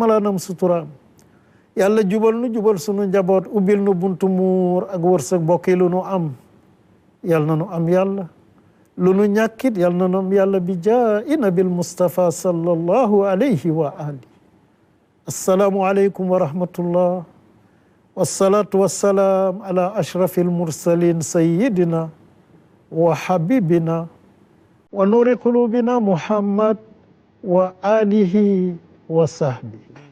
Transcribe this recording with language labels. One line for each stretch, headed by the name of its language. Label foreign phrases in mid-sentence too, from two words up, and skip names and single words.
Wolof: malaanam suturaam yàlla jubal nu jubal sunu njaboot ubbil nu buntu muur ak wërsëg bokk yi lu nu am yal na nu am yàlla lu nu ñàkkit yal na nu am yàlla bi
Arabic: جاء النبي مصطفى صلى الله عليه وآله السلام عليكم ورحمة الله والصلاة والسلام على أشرف المرسلين سيدنا وحبيبنا ونور قلوبنا محمد وآله وصحبه.